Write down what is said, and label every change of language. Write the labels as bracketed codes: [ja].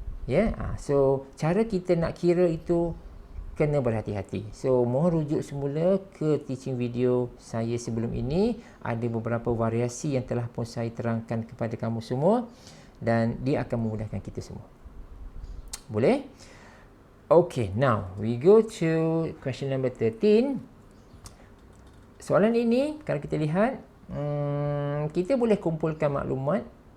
[ms] Ya, so cara kita nak kira itu kena berhati-hati. So, mohon rujuk semula ke teaching video saya sebelum ini. Ada beberapa variasi yang telah pun saya terangkan kepada kamu semua. Dan dia akan memudahkan kita semua. Boleh? [en] Okay, now we go to question number 13. [ms] Soalan ini, kalau kita lihat, kita boleh kumpulkan maklumat.